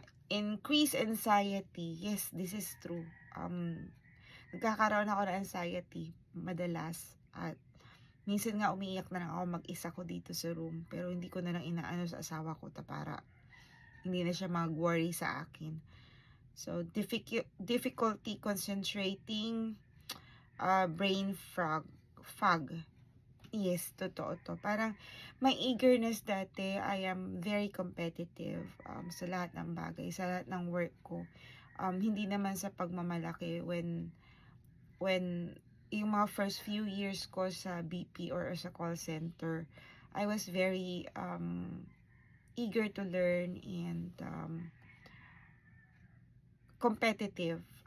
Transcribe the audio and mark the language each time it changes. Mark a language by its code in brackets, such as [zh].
[en] Increase anxiety, yes, this is true. [tl] Nagkakaroon ako ng anxiety madalas, at minsan nga umiiyak na lang ako mag-isa ko dito sa room, pero hindi ko na lang inaano sa asawa ko para hindi na siya mag-worry sa akin. [en] So difficulty concentrating, brain fog. Yes, [tl] totoo to. Parang may eagerness dati. [en] I am very competitive [tl] sa lahat ng bagay, sa lahat ng work ko. Hindi naman sa pagmamalaki. [en] When [tl] yung mga [en] first few years ko sa BP or sa call center, I was very eager to learn and competitive.